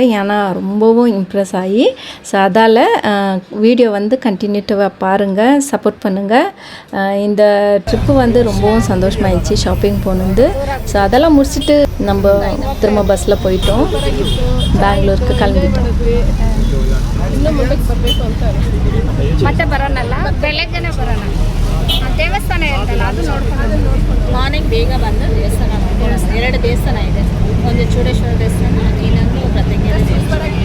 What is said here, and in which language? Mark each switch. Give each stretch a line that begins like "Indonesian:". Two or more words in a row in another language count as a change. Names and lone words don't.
Tamil: ஏன்னா ரொம்பவும் இம்ப்ரெஸ் ஆகி. ஸோ அதால் வீடியோ வந்து கண்டினியூட்டிவாக பாருங்கள், சப்போர்ட் பண்ணுங்கள். இந்த ட்ரிப்பு வந்து ரொம்பவும் சந்தோஷமாயிடுச்சு ஷாப்பிங் போனது. ஸோ அதெல்லாம் முடிச்சுட்டு நம்ம திரும்ப பஸ்ஸில் போயிட்டோம், பெங்களூருக்கு கிளம்பிட்டோம்.
Kannada: ಮತ್ತೆ ಬರೋಣಲ್ಲ, ಬೆಳಗ್ಗೆನೇ ಬರೋಣ. ದೇವಸ್ಥಾನ ಇರ್ತಲ್ಲ ಅದು ನೋಡ್ಕೊಂಡು ಮಾರ್ನಿಂಗ್ ಬೇಗ ಬಂದು ದೇವಸ್ಥಾನ ಮಾಡ್ತೀವಿ. 2 ದೇವಸ್ಥಾನ ಇದೆ, ಒಂದು ಚೂಡೇಶ್ವರ ದೇವಸ್ಥಾನ, ಇನ್ನೊಂದು ಪ್ರತ್ಯೇಕ ದೇವಸ್ಥಾನ.